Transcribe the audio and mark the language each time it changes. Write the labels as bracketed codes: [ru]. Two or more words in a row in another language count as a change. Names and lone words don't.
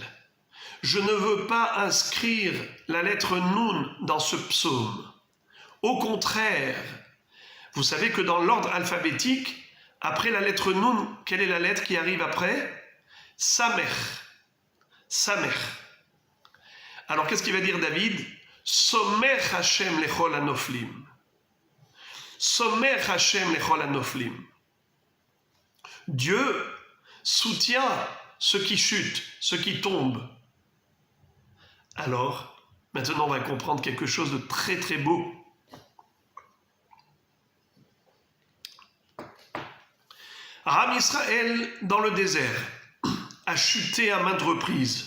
[fr] Je ne veux pas inscrire la lettre Nun dans ce psaume. Au contraire, vous savez que dans l'ordre alphabétique, après la lettre Nun, quelle est la lettre qui arrive après? Samer. Samer. Alors qu'est-ce qu'il va dire David? [he] סומך השם לכל הנופלים. סומך השם לכל הנופלים. [fr] Dieu soutient ceux qui chutent, ceux qui tombent. Alors, maintenant on va comprendre quelque chose de très très beau. Am Israël dans le désert a chuté à maintes reprises.